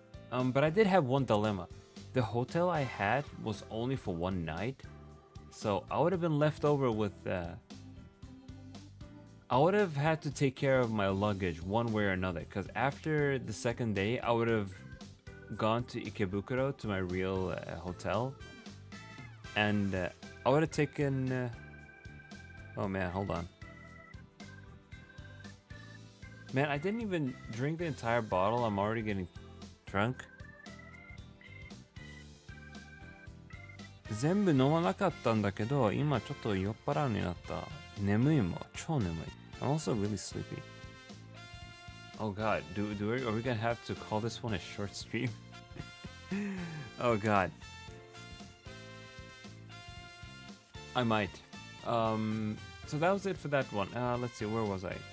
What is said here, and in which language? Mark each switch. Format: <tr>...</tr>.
<en>But I did have one dilemma. The hotel I had was only for 1 night, so I would have been left over with I would have had to take care of my luggage one way or another, because after the second day I would have gone to Ikebukuro, to my real hotel, and I would have taken oh man, hold on. Man, I didn't even drink the entire bottle. I'm already getting drunk.</en> <ja>全部飲まなかったんだけど、今ちょっと酔っ払うになった。眠いもん、超眠い。</ja> <en>I'm also really sleepy. Oh god, are we gonna have to call this one a short stream? Oh god. I might. So that was it for that one. Let's see, where was I?</en>